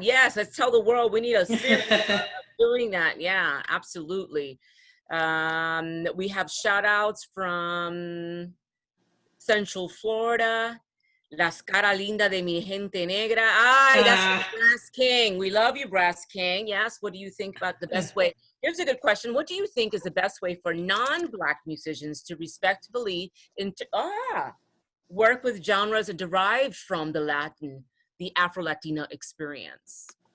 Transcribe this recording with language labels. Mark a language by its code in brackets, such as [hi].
[en] Yes, let's tell the world we need a series of doing that. Yeah, absolutely. We have shout outs from Central Florida. [es] Las cara linda de mi gente negra. [en] Ay, that's from Brass King. We love you, Brass King. Yes, what do you think about the best way? Here's a good question. What do you think is the best way for non-Black musicians to respectfully work with genres derived from the Afro-Latina experience?